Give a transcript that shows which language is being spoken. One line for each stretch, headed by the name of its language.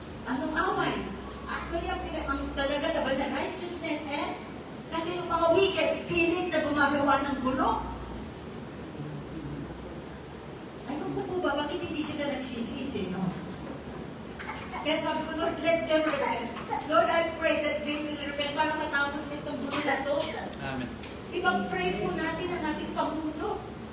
Filipino: Anong away? Actually, ang talaga laban na righteousness, kasi yung mga wicked, pilit na gumagawa ng gulo. Ano po ba? Bakit hindi sila nagsisisi, no? Kaya sabi ko,
English: Lord, let them repent. Lord, I pray that they will repent
Filipino: para matapos nitong gulo na to. Amen. Ipag-pray po natin ang ating Pangulo.